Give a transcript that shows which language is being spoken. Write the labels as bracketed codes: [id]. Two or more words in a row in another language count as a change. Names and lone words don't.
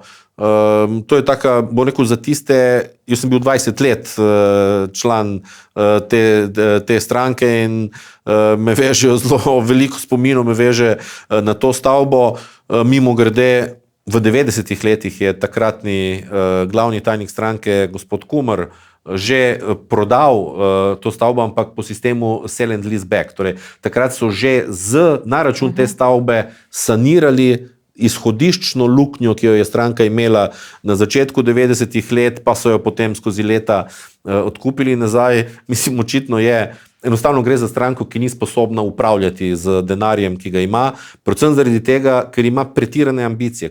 [sl] To je taka, bo rekel, za tiste, jaz sem bil 20 let član te stranke in me veže zelo veliko spominov, me veže na to stavbo. Mimogrede, v 90-ih letih je takratni glavni tajnik stranke, gospod Kumer, že prodal to stavbo, ampak po sistemu [en] sell and lease back. [sl] Torej, takrat so že na račun te stavbe sanirali izhodiščno luknjo, ki jo je stranka imela na začetku 90-ih let, pa so jo potem skozi leta odkupili nazaj. Mislim, očitno je, enostavno gre za stranko, ki ni sposobna upravljati z denarjem, ki ga ima, predvsem zaradi tega, ker ima pretirane ambicije.